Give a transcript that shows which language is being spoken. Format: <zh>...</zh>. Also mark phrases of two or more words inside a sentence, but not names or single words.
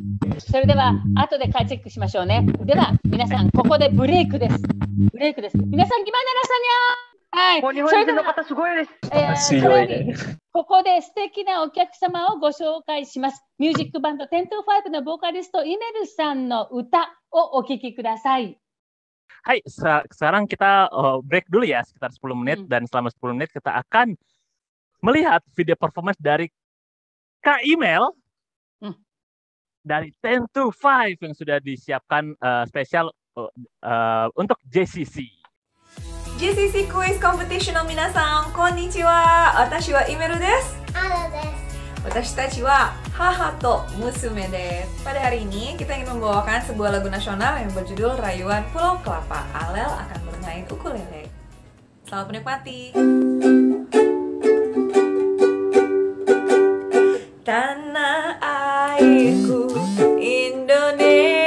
<ja>それでは、後でチェックしましょうね。では、皆さん、ここでブレイクです。ブレイクです。皆さん、ギマナラさんにゃー。はい。日本人の方すごいです。強いね。ここで素敵なお客様をご紹介します。ミュージックバンド10-5のボーカリストイメルさんの歌をお聴きください。</ja> <id>Hai, sekarang kita break dulu ya sekitar 10 menit dan selama 10 menit kita akan melihat</id> <en>video performance</en> <id>dari Kak Email dari 10-5 yang sudah disiapkan spesial untuk JCC.</id> <ja>JCC クイズコンペティションの皆さん、こんにちは。私はイメルです。</ja> <id>Halo des.</id> <ja>私たちは母と娘です。</ja> <id>Pada hari ini kita ingin membawakan sebuah lagu nasional yang berjudul Rayuan Pulau Kelapa. Alel akan bermain ukulele. Selamat menikmati. Tanah airku Indonesia.</id>